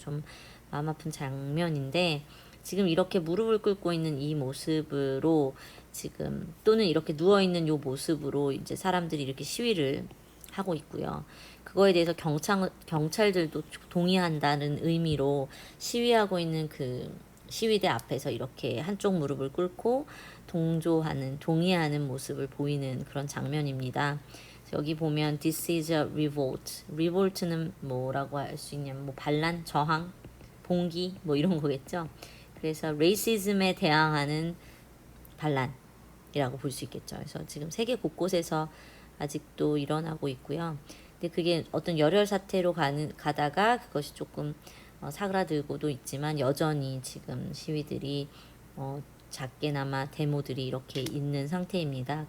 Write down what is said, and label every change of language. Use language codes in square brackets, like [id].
[ko] 좀 마음 아픈 장면인데 지금 이렇게 무릎을 꿇고 있는 이 모습으로 지금 또는 이렇게 누워 있는 요 모습으로 이제 사람들이 이렇게 시위를 하고 있고요. 그거에 대해서 경찰들도 동의한다는 의미로 시위하고 있는 그 시위대 앞에서 이렇게 한쪽 무릎을 꿇고 동의하는 모습을 보이는 그런 장면입니다. 여기 보면 [en] this is a revolt. [ko] revolt는 뭐라고 할 수 있냐면 뭐 반란, 저항, 봉기 뭐 이런 거겠죠. 그래서 racism에 대항하는 반란이라고 볼 수 있겠죠. 그래서 지금 세계 곳곳에서 아직도 일어나고 있고요. 근데 그게 어떤 열혈 사태로 가다가 그것이 조금 사그라들고도 있지만 여전히 지금 시위들이 작게나마 데모들이 이렇게 있는 상태입니다.